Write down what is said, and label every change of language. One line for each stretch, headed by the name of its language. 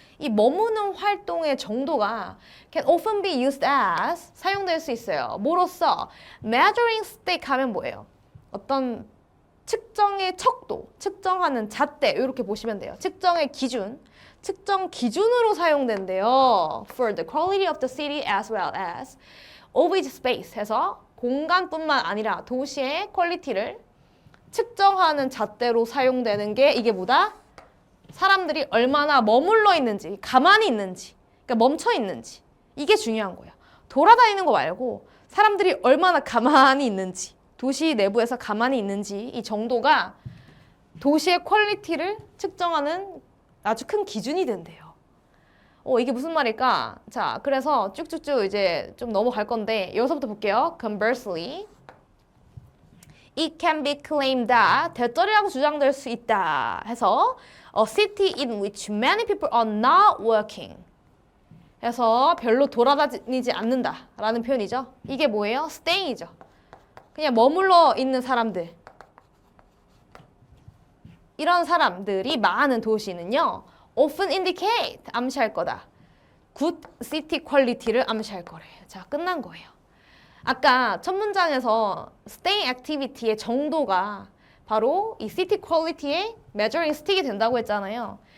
Korean: 이 머무는 활동의 정도가
English: can often be used as
Korean: 사용될 수 있어요. 뭐로써? measuring stick 하면 뭐예요? 어떤 측정의 척도, 측정하는 잣대 이렇게 보시면 돼요. 측정의 기준, 측정 기준으로 사용된대요.
English: For the quality of the city as well as of its space
Korean: 해서 공간뿐만 아니라 도시의 퀄리티를 측정하는 잣대로 사용되는 게 이게 뭐다? 사람들이 얼마나 머물러 있는지, 가만히 있는지, 그러니까 멈춰 있는지 이게 중요한 거예요. 돌아다니는 거 말고 사람들이 얼마나 가만히 있는지 도시 내부에서 가만히 있는지 이 정도가 도시의 퀄리티를 측정하는 아주 큰 기준이 된대요. 이게 무슨 말일까? 자, 그래서 쭉쭉쭉 이제 좀 넘어갈 건데 여기서부터 볼게요.
English: Conversely, it can be claimed that
Korean: 대절이라고 주장될 수 있다 해서
English: a city in which many people are not working
Korean: 해서 별로 돌아다니지 않는다라는 표현이죠. 이게 뭐예요? stay이죠. 그냥 머물러 있는 사람들. 이런 사람들이 많은 도시는요.
English: often indicate,
Korean: 암시할 거다. good city quality를 암시할 거래. 자, 끝난 거예요. 아까 첫 문장에서 staying activity의 정도가 바로 이 city quality의 measuring stick이 된다고 했잖아요.